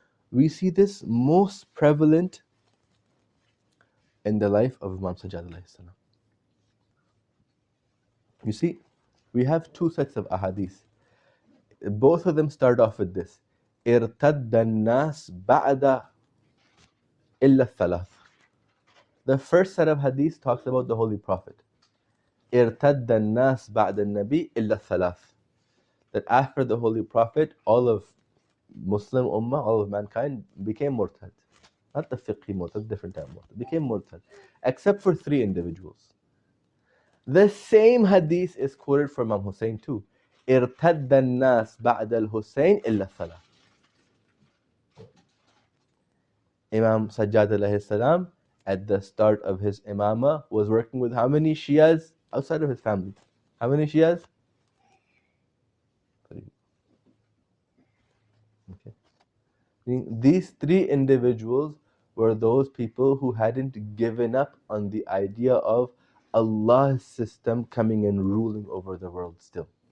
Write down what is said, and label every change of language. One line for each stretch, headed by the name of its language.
English: We see this most prevalent in the life of Imam Sajjad alayhi salam. You see, we have two sets of ahadith. Both of them start off with this.
Arabic: ارتد الناس بعد إلا الثلاث.
English: The first set of hadith talks about the Holy Prophet.
Arabic: ارتد الناس بعد النبي إلا الثلاث.
English: That after the Holy Prophet, all of Muslim Ummah, all of mankind became murtad. Not the fiqhi murtad, different type of murtad. Became murtad. Except for 3 individuals. The same hadith is quoted from Imam Hussein too.
Arabic: ارتد الناس بعد الحسين إلا الثلاث.
English: Imam Sajjad alayhi salam, at the start of his imamah, was working with how many Shias outside of his family? How many Shias? Okay. These three individuals were those people who hadn't given up on the idea of Allah's system coming and ruling over the world still.